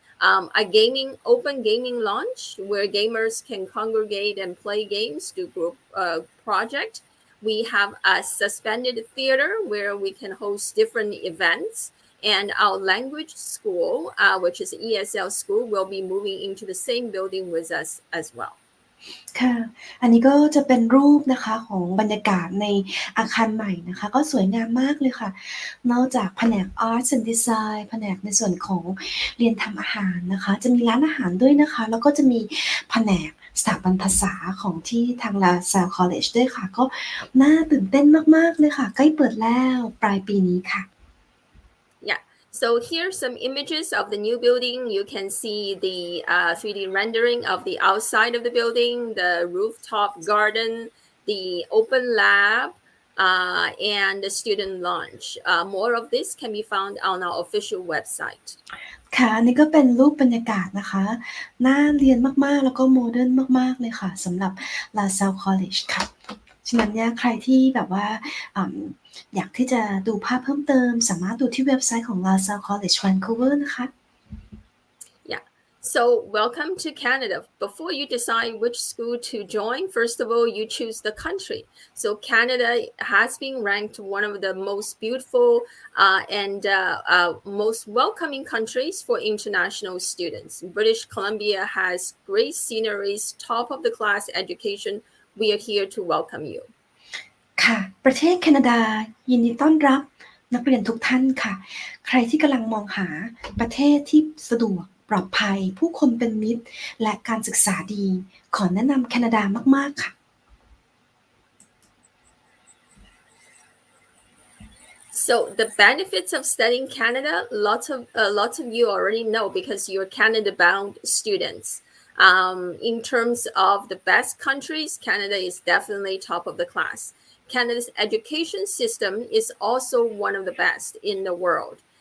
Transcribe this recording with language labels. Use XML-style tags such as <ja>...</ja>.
<en>A open gaming lounge where gamers can congregate and play games, do group project. We have a suspended theater where we can host different events. and our language school, which is ESL school, will be moving into the same building with us as well.</en> <th>ค่ะ อันนี้ก็จะเป็นรูปนะคะของบรรยากาศในอาคารใหม่นะคะก็สวยงามมากเลยค่ะ นอกจากแผนก Arts and Design แผนกในส่วนของเรียนทำอาหารนะคะจะมีร้านอาหารด้วยนะคะแล้วก็จะมีแผนกสถาบันภาษาของที่ทาง LaSalle College ด้วยค่ะก็น่าตื่นเต้นมากๆเลยค่ะใกล้เปิดแล้วปลายปีนี้ค่ะ</th> <en>Yeah. So here's some images of the new building. You can see the 3D rendering of the outside of the building, the rooftop garden, the open lab, and the student lounge. More of this can be found on our official website.</en> <th>ค่ะอันนี้ก็เป็นรูปบรรยากาศนะคะน่าเรียนมากๆแล้วก็โมเดิร์นมากๆเลยค่ะสำหรับ LaSalle College ค่ะฉะนั้นเนี่ยใครที่แบบว่าอยากที่จะดูภาพเพิ่มเติมสามารถดูที่เว็บไซต์ของ LaSalle College Vancouver นะคะ</th> <en>Yeah. So welcome to Canada. Before you decide which school to join, first of all, you choose the country. So Canada has been ranked one of the most beautiful and most welcoming countries for international students. British Columbia has great sceneries, top of the class education. We are here to welcome you.</en> <th>ค่ะประเทศแคนาดายินดีต้อนรับนักเรียนทุกท่านค่ะใครที่กำลังมองหาประเทศที่สะดวกปลอดภัยผู้คนเป็นมิตรและการศึกษาดีขอแนะนำแคนาดามากๆค่ะ</th> <en>So the benefits of studying Canada, lots of you already know because you're Canada-bound students. In terms of the best countries, Canada is definitely top of the class. Canada's education system is also one of the best in the world.</en>